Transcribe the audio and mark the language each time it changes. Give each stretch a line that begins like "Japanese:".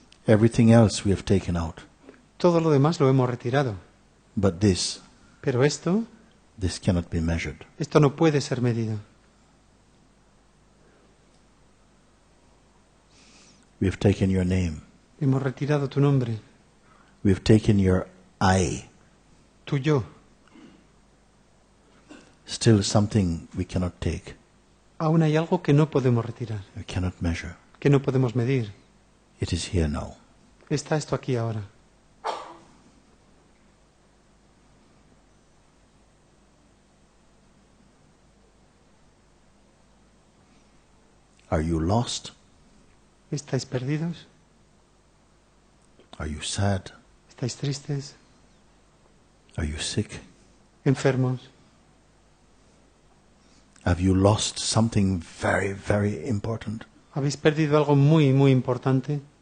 English: Everything else we have taken out.
Spanish: Todo lo demás lo hemos retirado.
English: But this
Spanish: Pero esto
English: cannot be measured.
Spanish: no puede ser medido.
English: We have taken your name.
Spanish: Hemos retirado tu nombre,
English: We have taken your I.
Spanish: tu yo.
English: Still something we cannot take.
Spanish: Aún hay algo que no podemos retirar,
English: We cannot measure.
Spanish: que no podemos medir.
English: It is here now.
Spanish: Está esto aquí ahora.
English: Are you lost?
Spanish: ¿Estáis perdidos?
English: Are you sad?
Spanish: ¿Estáis tristes?
English: Are you sick?
Spanish: ¿Enfermos?
English: Have you lost something very, very important?
Spanish: ¿Habéis perdido algo muy, muy importante?